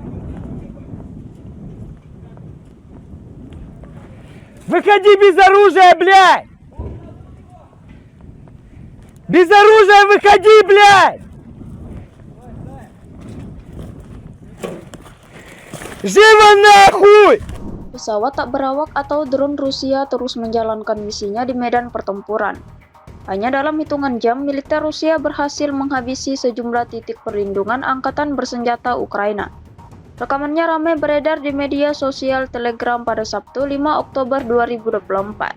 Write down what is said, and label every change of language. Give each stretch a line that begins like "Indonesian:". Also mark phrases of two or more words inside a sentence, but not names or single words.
Russian: Выходи без оружия, блядь! Без оружия выходи, блядь! Живо нахуй!
Indonesian: Pesawat tak berawak atau drone Rusia terus menjalankan misinya di medan pertempuran. Hanya dalam hitungan jam, militer Rusia berhasil menghabisi sejumlah titik perlindungan angkatan bersenjata Ukraina. Rekamannya ramai beredar di media sosial Telegram pada Sabtu 5 Oktober 2024.